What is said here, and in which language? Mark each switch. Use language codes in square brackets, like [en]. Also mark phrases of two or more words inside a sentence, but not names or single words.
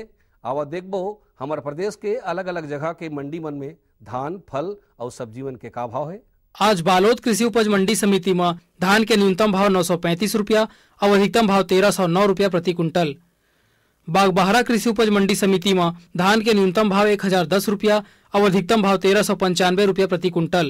[hne] आवा देखबो हमारे प्रदेश के अलग अलग जगह के मंडी मन में धान, फल और सब्जी मन के का भाव है। आज बालोद कृषि उपज मंडी समिति में धान के न्यूनतम भाव 935 रुपया और अधिकतम भाव 1309 रुपया प्रति कुंटल। बागबाहरा कृषि उपज मंडी समिति में धान के न्यूनतम भाव 1010 रुपया और अधिकतम भाव 1395 रुपया प्रति कुंटल।